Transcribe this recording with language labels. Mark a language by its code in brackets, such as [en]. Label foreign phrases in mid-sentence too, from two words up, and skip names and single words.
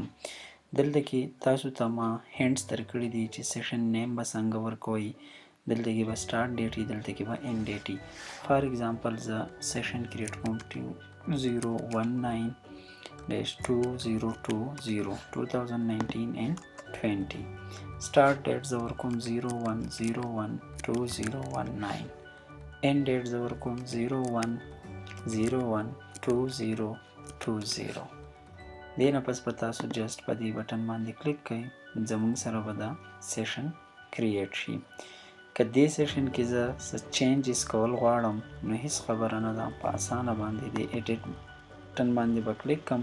[ps] دلته کې تاسو ته ما هینټس درکړي دي چې [en] session name [ps] به څنګه ورکوئ. دلته کې به [en] start date [ps] وي، دلته کې به [en] end date [ps] وي. [en] for example [ps] زه [en] session create [ps] کوم 2019-2020 and 20. [en] start date [ps] زه ورکوم 01/01/2019. [en] end date [ps] زه ورکوم 01/01/2020. دې نه پس به تاسو جسټ په دې بټن باندې کلیک کړئ، زموږ سره به دا [en] session create [ps] شي. که دې سیشن کې زه څه چینجز کول غواړم نو هیڅ خبره نه ده، په اسانه باندې د [en] edit button [ps] باندې به کلیک کړم.